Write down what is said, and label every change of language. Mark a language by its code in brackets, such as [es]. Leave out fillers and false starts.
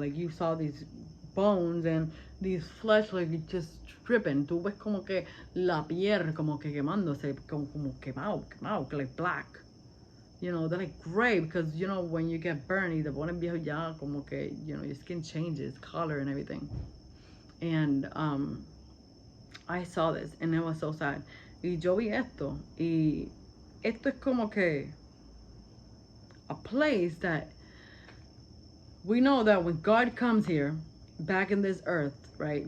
[en] Like you saw these bones and these flesh like just dripping. [es] Tú ves como que la piel como que quemándose, como quemado, like black. [en] You know, they're like gray because, you know, when you get burned [es] y te pones viejo ya, como que, [en] you know, your skin changes color and everything. And I saw this and it was so sad. [es] Y yo vi esto y esto es como que [en] a place that we know that when God comes here, back in this earth, right?